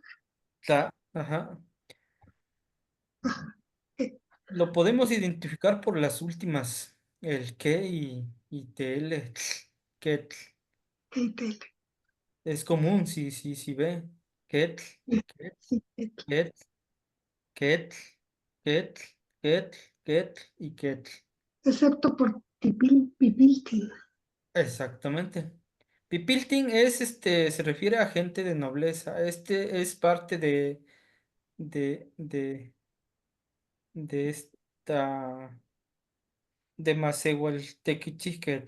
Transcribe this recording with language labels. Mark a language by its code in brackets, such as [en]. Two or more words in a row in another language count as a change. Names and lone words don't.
[es] Ajá. Eh, Lo podemos identificar por las últimas, el que y tl, ketl. [nah] tl, [es] Es común, sí ve. Ketl, ket, sí, [nah] ketl. ket, ketl, ketl, ketl, ketl y ketl. [es] Excepto por pipiltin. Exactamente. Pipiltin es se refiere a gente de nobleza. Este es parte de, de, de esta de Masehualtequichíquetl.